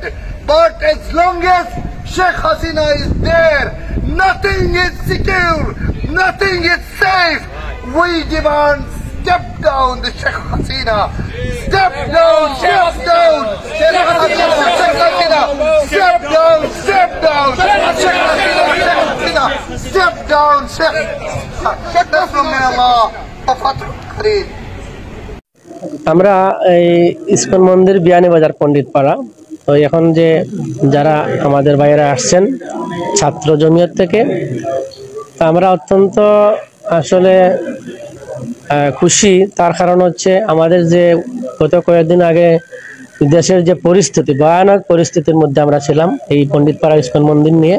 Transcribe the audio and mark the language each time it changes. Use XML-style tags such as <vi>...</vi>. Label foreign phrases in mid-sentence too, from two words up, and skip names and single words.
<en>But as long as Sheikh Hasina is there, nothing is secure, nothing is safe. We demand step down the Sheikh Hasina. Step down, step down. Sheikh Hasina, Sheikh Hasina. Step down, step down. Sheikh Hasina, Sheikh Hasina. Step down, Sheikh.</en> <ar>نصر من الله وفتح قريب.</ar> <bn>আমরা এই ইসকন মন্দির বিয়ানীবাজার পণ্ডিতপাড়া। তো এখন যে যারা আমাদের বাইরে আসছেন ছাত্র জমিয়ত থেকে, তো আমরা অত্যন্ত আসলে খুশি। তার কারণ হচ্ছে আমাদের যে গত কয়েকদিন আগে দেশের যে পরিস্থিতি, ভয়ানক পরিস্থিতির মধ্যে আমরা ছিলাম এই পণ্ডিতপাড়া ইসকন মন্দির নিয়ে।</bn>